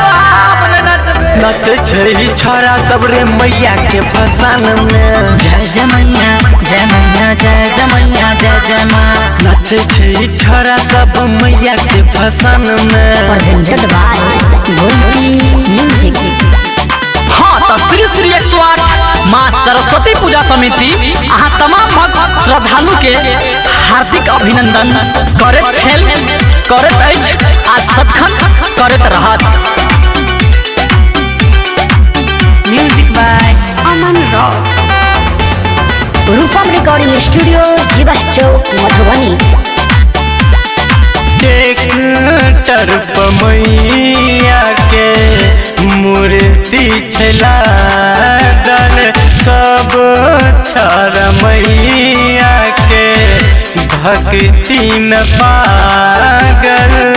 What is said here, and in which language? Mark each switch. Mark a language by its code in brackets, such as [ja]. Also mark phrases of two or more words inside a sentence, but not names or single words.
[mai] नाचे छे छोरा सब रे मैया के भसान में। जय जय मैया जय मैया जय जय मैया जय जय माँ। नाचे छे छोरा सब मैया के भसान में। [en] presented by Golden Music। [mai] हाँ, तो श्री श्री 108 माँ सरस्वती पूजा समिति अहाँ तमाम भक्त श्रद्धालु के हार्दिक अभिनंदन करैत छल करैत अछि आ सदखन करैत रहत। [en] Music by Aman Rock। [mai] रूपम रिकॉर्डिंग स्टूडियो जीवस चौक मधुबनी। ट्रैक्टर पर मैया के मूर्ति छला दल सब छोरा मैया के भक्ति में पागल।